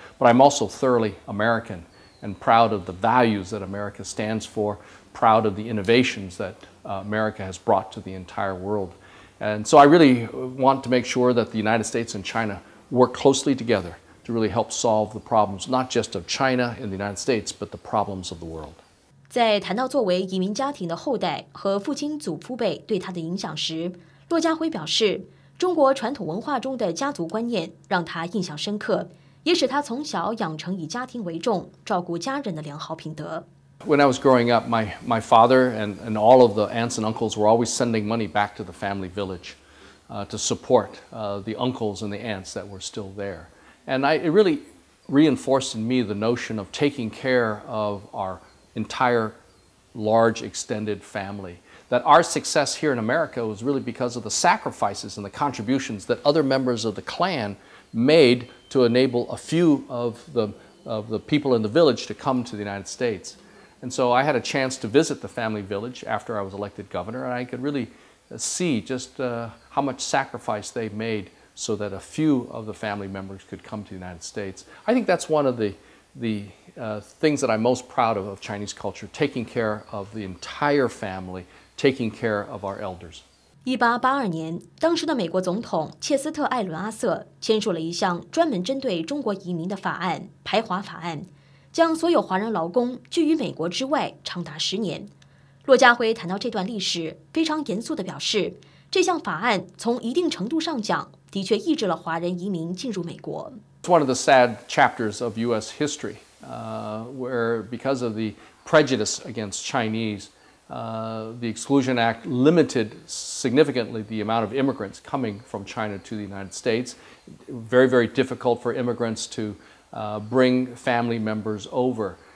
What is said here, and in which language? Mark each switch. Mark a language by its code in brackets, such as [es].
[en] But I'm also thoroughly American and proud of the values that America stands for, proud of the innovations that America has brought to the entire world. And so I really want to make sure that the United States and China work closely together to really help solve the problems, not just of China and the United States, but the problems of the world. [zh] 在谈到作为移民家庭的后代和父亲祖父辈对他的影响时，駱家辉表示，中国传统文化中的家族观念让他印象深刻，也使他从小养成以家庭为重、照顾家人的良好品德。 [en] When I was growing up, my father and all of the aunts and uncles were always sending money back to the family village to support the uncles and the aunts that were still there. And it really reinforced in me the notion of taking care of our entire large extended family. That our success here in America was really because of the sacrifices and the contributions that other members of the clan made to enable a few of the people in the village to come to the United States. And so I had a chance to visit the family village after I was elected governor, and I could really see just how much sacrifice they made so that a few of the family members could come to the United States. I think that's one of the things that I'm most proud of Chinese culture, taking care of the entire family, taking care of our elders. [zh] 1882年，当时的美国总统切斯特·艾伦阿瑟签署了一项专门针对中国移民的法案——排华法案，将所有华人劳工拒于美国之外长达10年。駱家辉谈到这段历史，非常严肃地表示，这项法案从一定程度上讲，的确抑制了华人移民进入美国。 [en] It's one of the sad chapters of U.S. history, where because of the prejudice against Chinese, the Exclusion Act limited significantly the amount of immigrants coming from China to the United States. Very, very difficult for immigrants to bring family members over.